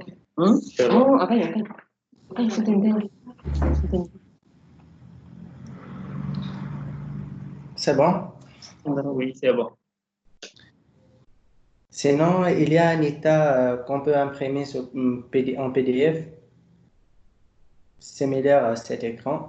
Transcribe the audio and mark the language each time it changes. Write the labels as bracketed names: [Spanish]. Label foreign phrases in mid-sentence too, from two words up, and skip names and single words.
[French] C'est bon. [Indonesian] Oh, apa ya kan? Apa yang setengah? [French] C'est bon? Oui, c'est bon. Sinon, il y a un état qu'on peut imprimer en PDF, similaire à cet écran.